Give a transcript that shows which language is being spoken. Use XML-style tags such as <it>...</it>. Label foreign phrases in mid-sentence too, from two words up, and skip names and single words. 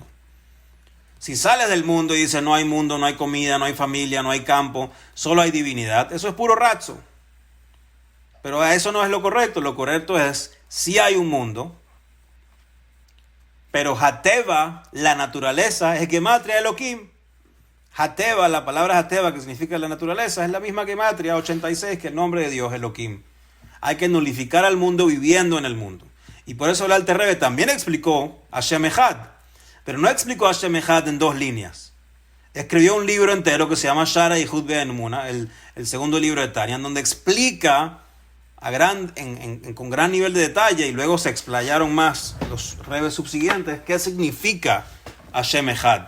<es>Si sales del mundo y dices no hay mundo, no hay comida, no hay familia, no hay campo, solo hay divinidad, eso es puro razzo. Pero eso no es lo correcto. Lo correcto es, sí hay un mundo, pero Hateva, la naturaleza, es gematria Elohim. Hateva, la palabra Hateva, que significa la naturaleza, es la misma gematria 86 que el nombre de Dios, Elohim. Hay que nulificar al mundo viviendo en el mundo. Y por eso el Alter Rebbe también explicó</es> <he>השם אחד.</he> <es>Pero no explicó</es> <he>השם אחד</he> <es>en dos líneas. Escribió un libro entero que se llama Shara Yehud Be'emuna, el segundo libro de Tanya, en donde explica con gran nivel de detalle, y luego se explayaron más los rebes subsiguientes, qué significa</es> <he>השם אחד.</he>